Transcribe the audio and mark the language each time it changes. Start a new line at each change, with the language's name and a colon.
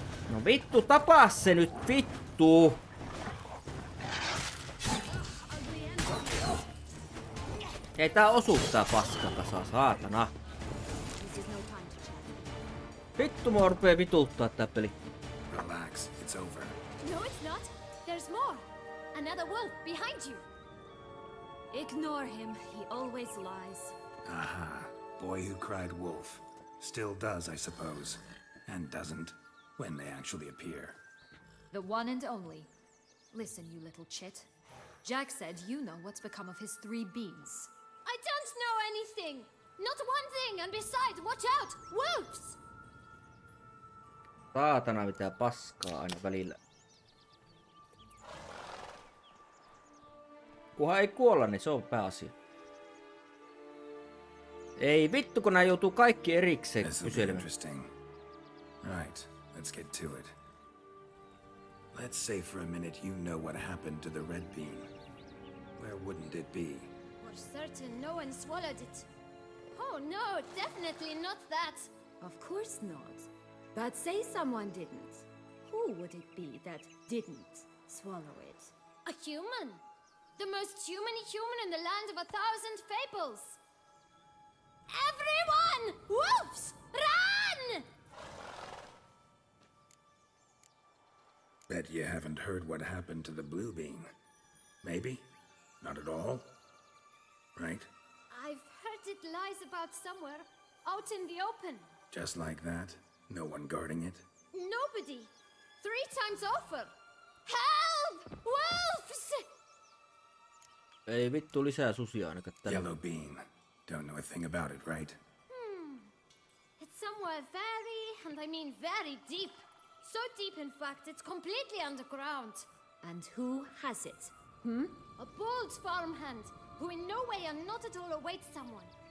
Finnish: No vittu, tapaa se nyt, vittu. Ei tää osu tää paskakasa, saatana.
English: This is no time to chat.
Finnish: Vittu mua rupee vituttaa tää peli.
English: Relax, it's over. No, it's not. There's more. Another wolf behind you. Ignore him. He always lies. Aha, boy who cried wolf. Still does, I suppose. And doesn't, when they actually appear. The one and only. Listen, you little chit. Jack said you know what's become of his 3 beans. I don't know anything. Not one thing. And besides, watch out. Wolves!
Finnish: Saatana mitä paskaa aina välillä. Kunhan ei kuolla, niin se on pääasia. Ei vittu, kun nää joutuu kaikki erikseen
English: This will be
Finnish: kyselemään.
English: interesting. Right, let's get to it. Let's say for a minute you know what happened to the red bean. Where wouldn't it be? For certain, no one swallowed it. Oh no, definitely not that. Of course not. But say someone didn't. Who would it be that didn't swallow it? A human. The most humany human in the land of 1,000 fables. Everyone! Wolves! Run! Bet you haven't heard what happened to the blue bean. Maybe? Not at all? Right? I've heard it lies about somewhere, out in the open. Just like that? No one guarding it? Nobody. 3 times over. Help! Wolves!
Finnish: Ei vittu lisää susia ainakaan tällä.
English: Yellow bean. Don't know a thing about it, right? It's somewhere very, and I mean very deep. So deep, in fact, it's completely underground. And who has it? A bold farmhand who in no way and not at all awaits someone.